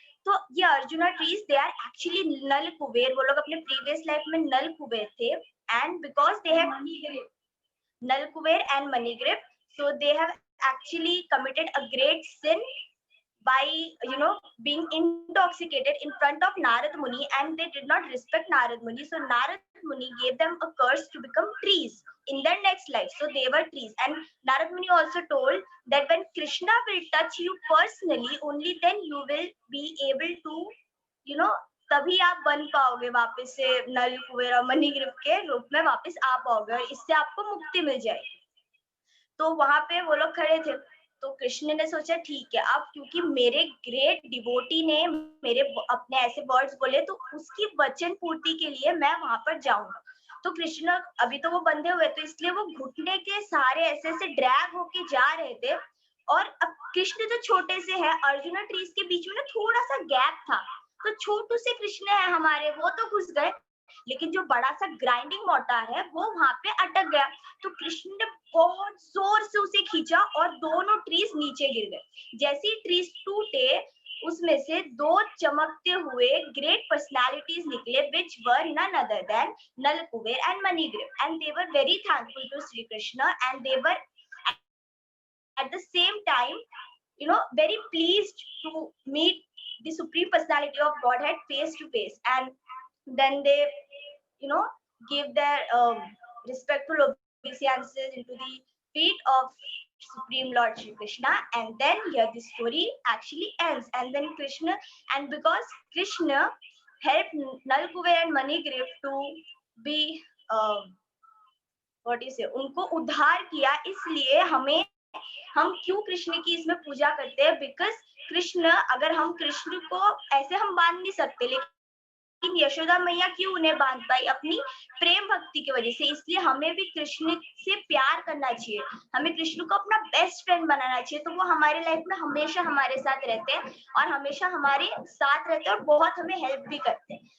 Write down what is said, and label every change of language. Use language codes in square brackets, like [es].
[en] तो ये arjuna trees they are actually Nal Kuber, [hi] वो लोग अपने प्रीवियस लाइफ में नल कुबेर थे, [en] And because they have Nal Kuber and Manigriv, so they have actually committed a great sin by being intoxicated in front of Narad Muni, and they did not respect Narad Muni. So Narad Muni gave them a curse to become trees in their next life. So they were trees, and Narad Muni also told that when Krishna will touch you personally, only then you will be able to [hi] तभी आप बन पाओगे वापस से नल कुबेर और मणिग्रीव के रूप में वापस आ पाओगे, और इससे आपको मुक्ति मिल जाएगी। तो वहां पे वो लोग खड़े थे, तो कृष्ण ने सोचा ठीक है, अब क्योंकि मेरे ग्रेट डिवोटी ने मेरे अपने ऐसे वर्ड्स बोले, तो उसकी वचन पूर्ति के लिए मैं वहां पर जाऊंगा। तो कृष्ण अभी तो वो बंधे हुए, तो इसलिए वो घुटने के सहारे ऐसे ऐसे ड्रैग होके जा रहे थे। और अब कृष्ण जो छोटे से है, अर्जुना ट्रीज के बीच में ना थोड़ा सा गैप था, तो छोटू से कृष्ण है हमारे, वो तो घुस गए, लेकिन जो बड़ा सा ग्राइंडिंग मोर्टार है वो वहां पे अटक गया। तो कृष्ण ने बहुत जोर से उसे खींचा और दोनों ट्रीज नीचे गिर गए। जैसे ही ट्रीज टूटे, उसमें से 2 चमकते हुए ग्रेट पर्सनालिटीज निकले, [en] which were none other than Nal Kuber and Manigriv, and they were very thankful to Sri Krishna, and they were at the same time very pleased to meet the supreme personality of Godhead face to face. And then they give their respectful obeisances into the feet of Supreme Lord Shri Krishna, and then here the story actually ends. And then Krishna, and because Krishna helped Nal Kuber and Manigriv to be [hi] उनको उद्धार किया, इसलिए हम क्यों कृष्ण की इसमें पूजा करते हैं? बिकॉज कृष्ण, अगर हम कृष्ण को ऐसे हम बांध नहीं सकते, लेकिन यशोदा मैया क्यों उन्हें बांध पाई? अपनी प्रेम भक्ति की वजह से। इसलिए हमें भी कृष्ण से प्यार करना चाहिए, हमें कृष्ण को अपना बेस्ट फ्रेंड बनाना चाहिए, तो वो हमारे लाइफ में हमेशा हमारे साथ रहते हैं और हमेशा हमारे साथ रहते हैं और बहुत हमें हेल्प भी करते हैं।